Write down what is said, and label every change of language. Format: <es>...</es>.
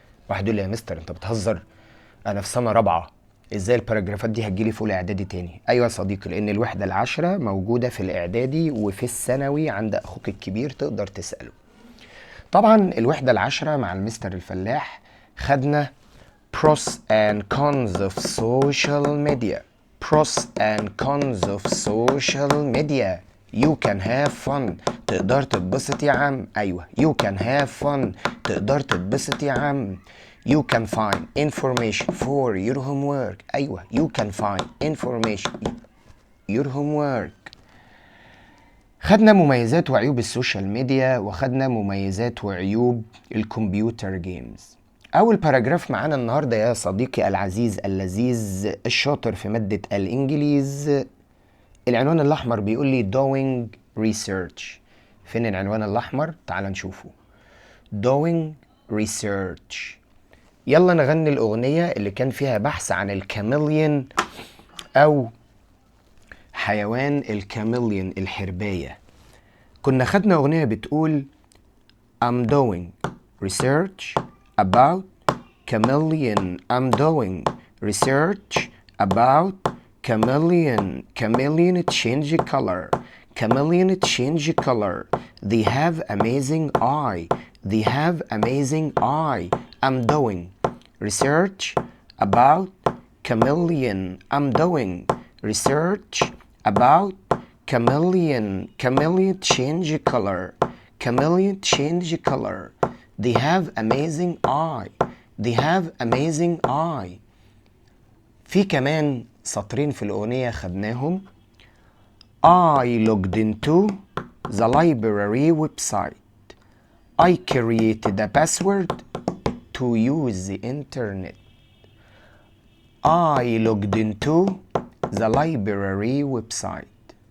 <ar>واحد يقول لي يا مستر أنت بتهزر، أنا في سنة رابعة، إزاي الباراجرافات دي هتجيلي في أولى إعدادي تاني؟ أيوة يا صديقي، لأن الوحدة العاشرة موجودة في الإعدادي وفي الثانوي عند أخوك الكبير، تقدر تسأله. طبعا الوحدة العاشرة مع المستر الفلاح خدنا</ar> <en>pros and cons of social media. pros and cons of social media. You can have fun.</en> <ar>تقدر تتبسط يا عم. أيوة،</ar> <en>you can have fun.</en> <ar>تقدر تتبسط يا عم.</ar> <en>You can find information for your homework.</en> <ar>أيوة،</ar> <en>you can find information your homework.</en> <ar>خدنا مميزات وعيوب السوشيال ميديا، وخدنا مميزات وعيوب الكمبيوتر جيمز. أول باراجراف معانا النهاردة يا صديقي العزيز اللذيذ الشاطر في مادة الإنجليز، العنوان الأحمر بيقول لي</ar> <en>doing research.</en> <ar>فين العنوان الأحمر؟ تعال نشوفه.</ar> <en>doing research.</en> <ar>يلا نغني الأغنية اللي كان فيها بحث عن الكاميليون أو حيوان الكاميليون الحرباية. كنا خدنا أغنية بتقول</ar> <en>I'm doing research about chameleon. I'm doing research about chameleon. Chameleon change color. Chameleon change color. They have amazing eye. They have amazing eye. I'm doing research about chameleon. I'm doing research about chameleon. Chameleon change color. Chameleon change color. They have amazing eye. They have amazing eye.</en> <ar>في كمان سطرين في الأغنية خدناهم.</ar> <en>I logged into the library website. I created a password to use the internet. I logged into the library website.</en>